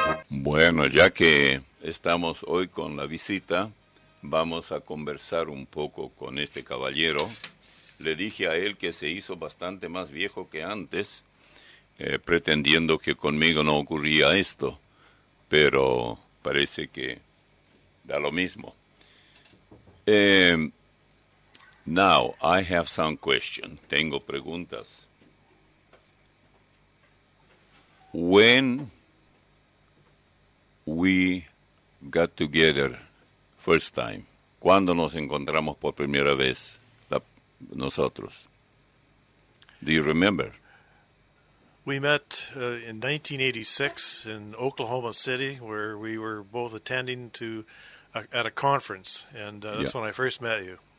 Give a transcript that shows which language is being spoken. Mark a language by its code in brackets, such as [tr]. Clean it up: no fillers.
[es] Bueno, ya que estamos hoy con la visita, vamos a conversar un poco con este caballero. Le dije a él que se hizo bastante más viejo que antes, pretendiendo que conmigo no ocurría esto, pero parece que da lo mismo. [en] Now, I have some questions. [es] Tengo preguntas. [en] When we got together first time, [es] ¿cuándo nos encontramos por primera vez nosotros? [en] Do you remember? We met in 1986 in Oklahoma City, where we were both attending at a conference, and that's when I first met you.